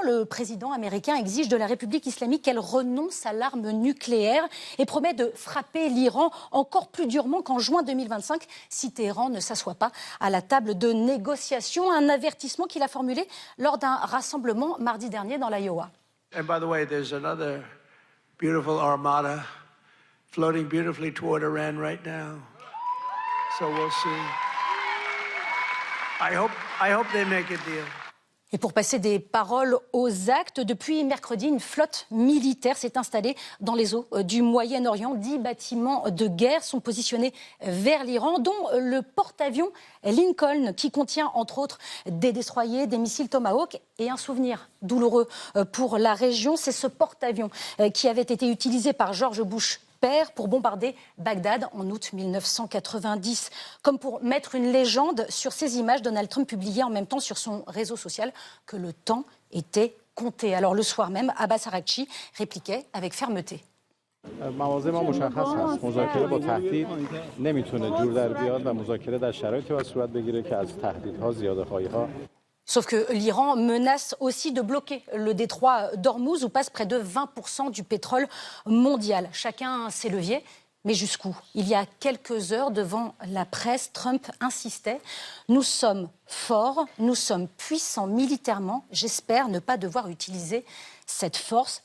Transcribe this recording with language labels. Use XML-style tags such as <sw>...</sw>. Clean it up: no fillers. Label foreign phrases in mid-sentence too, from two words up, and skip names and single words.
<fr>Le président américain exige de la République islamique qu'elle renonce à l'arme nucléaire et promet de frapper l'Iran encore plus durement qu'en juin 2025 si Téhéran ne s'assoit pas à la table de négociation. Un avertissement qu'il a formulé lors d'un rassemblement mardi dernier dans l'Iowa.</fr> <en>And by the way, there's another beautiful armada floating beautifully toward Iran right now. So we'll see. I hope they make a deal.</en> <fr>Et pour passer des paroles aux actes, depuis mercredi, une flotte militaire s'est installée dans les eaux du Moyen-Orient. 10 bâtiments de guerre sont positionnés vers l'Iran, dont le porte-avions Lincoln, qui contient entre autres des destroyers, des missiles Tomahawk et un souvenir douloureux pour la région. C'est ce porte-avions qui avait été utilisé par George Bush père pour bombarder Bagdad en août 1990. Comme pour mettre une légende sur ces images, Donald Trump publiait en même temps sur son réseau social que le temps était compté. Alors le soir même, Abbas Araghchi répliquait avec fermeté.</fr> <fa>مواضع ما مشخص هست. مذاکره با تهدید نمیتونه جور در بیاد و مذاکره در شرایطی باید صورت بگیره که از تهدیدها زیاده‌خواهی‌ها.</fa> <fr>Sauf que l'Iran menace aussi de bloquer le détroit d'Ormuz où passe près de 20% du pétrole mondial. Chacun ses leviers, mais jusqu'où? Il y a quelques heures, devant la presse, Trump insistait « Nous sommes forts, nous sommes puissants militairement, j'espère ne pas devoir utiliser cette force ».</fr>